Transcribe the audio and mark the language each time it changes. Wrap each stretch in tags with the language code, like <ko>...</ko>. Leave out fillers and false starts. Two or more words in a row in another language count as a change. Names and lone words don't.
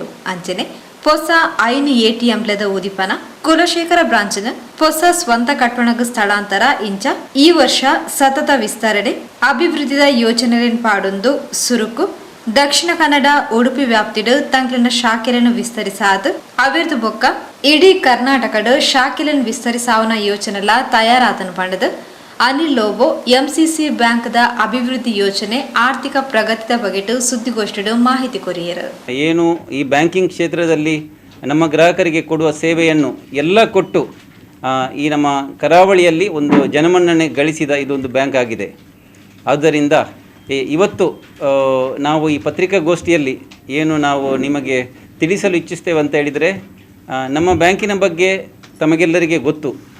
<tcy>ಅಂಚನೆ ಹೊಸ ಐನು ಎಟಿಎಂಲೆದ ಉದಿಪನ ಕುಲಶೇಖರ ಬ್ರಾಂಚ್ನ ಹೊಸ ಸ್ವಂತ ಕಟ್ಟಣಗ ಸ್ಥಳಾಂತರ ಇಂಚ ಈ ವರ್ಷ ಸತತ ವಿಸ್ತರಣೆ ಅಭಿವೃದ್ಧಿದ ಯೋಜನೆಯನ್ನು ಪಾಡೊಂದು ಸುರುಕು ದಕ್ಷಿಣ ಕನ್ನಡ ಉಡುಪಿ ವ್ಯಾಪ್ತಿಡು ತಂಕ್ಲಿನ ಶಾಖೆಯನ್ನು ವಿಸ್ತರಿಸಾದು ಅವಿರ್ದು ಬೊಕ್ಕ ಇಡೀ ಕರ್ನಾಟಕದ ಶಾಖೆಯನ್ನು ವಿಸ್ತರಿಸಾವನ ಯೋಜನೆಲ ತಯಾರಾತನು ಪಂಡದು ಅನಿಲ್ ಲೋಬೋ ಎಂಸಿಸಿ ಬ್ಯಾಂಕ್ದ ಅಭಿವೃದ್ಧಿ ಯೋಜನೆ ಆರ್ಥಿಕ ಪ್ರಗತಿದ ಬಗೆಟು ಸುದ್ದಿಗೋಷ್ಠಿಡು ಮಾಹಿತಿ ಕೊರಿಯರು.</tcy> <kn>ಏನು ಈ ಬ್ಯಾಂಕಿಂಗ್ ಕ್ಷೇತ್ರದಲ್ಲಿ ನಮ್ಮ ಗ್ರಾಹಕರಿಗೆ ಕೊಡುವ ಸೇವೆಯನ್ನು ಎಲ್ಲ ಕೊಟ್ಟು ಈ ನಮ್ಮ ಕರಾವಳಿಯಲ್ಲಿ ಒಂದು ಜನಮನ್ನಣೆ ಗಳಿಸಿದ ಇದೊಂದು ಬ್ಯಾಂಕ್ ಆಗಿದೆ. ಆದ್ದರಿಂದ ಇವತ್ತು ನಾವು ಈ ಪತ್ರಿಕಾಗೋಷ್ಠಿಯಲ್ಲಿ ಏನು ನಾವು ನಿಮಗೆ ತಿಳಿಸಲು ಇಚ್ಛಿಸ್ತೇವೆ ಅಂತ ಹೇಳಿದರೆ, ನಮ್ಮ ಬ್ಯಾಂಕಿನ ಬಗ್ಗೆ ತಮಗೆಲ್ಲರಿಗೆ ಗೊತ್ತು.</kn>